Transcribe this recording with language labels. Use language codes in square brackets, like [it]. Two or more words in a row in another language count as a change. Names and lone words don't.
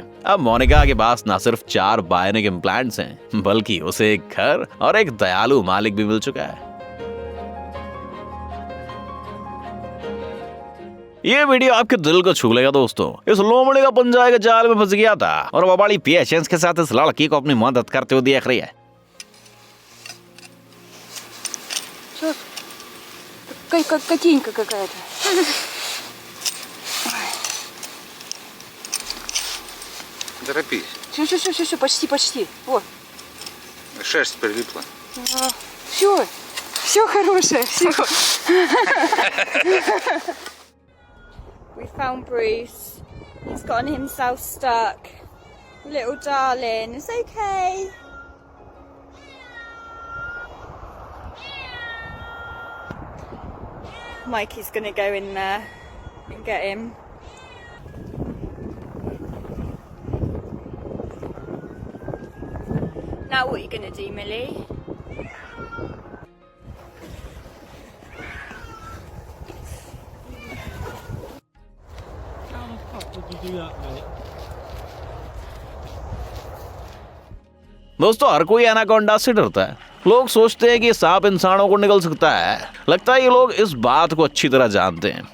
[hi] अब मोनिका के पास न सिर्फ 4 [en] bionic implants [hi] हैं, बल्कि उसे एक घर और एक दयालु मालिक भी मिल चुका है। ये वीडियो आपके दिल को छू लेगा दोस्तों। इस लोमड़ी का पंजा के जाल में फंस गया था और वो बड़ी पेशेंस के साथ इस लड़की को अपनी मदद करते हुए देख रही है। [ru] Котенька какая-то. Торопись. Все, почти. Вот. Шерсть прилипла. Все хорошее, все. [en] We found Bruce. He's gotten himself stuck. Little darling, it's okay. Mikey's gonna go in there and get him. Now what are you gonna do, Millie? [hi] दोस्तों, हर कोई एनाकोंडा से डरता है। लोग सोचते हैं कि सांप इंसानों को निगल सकता है। लगता है ये लोग इस बात को अच्छी तरह जानते हैं।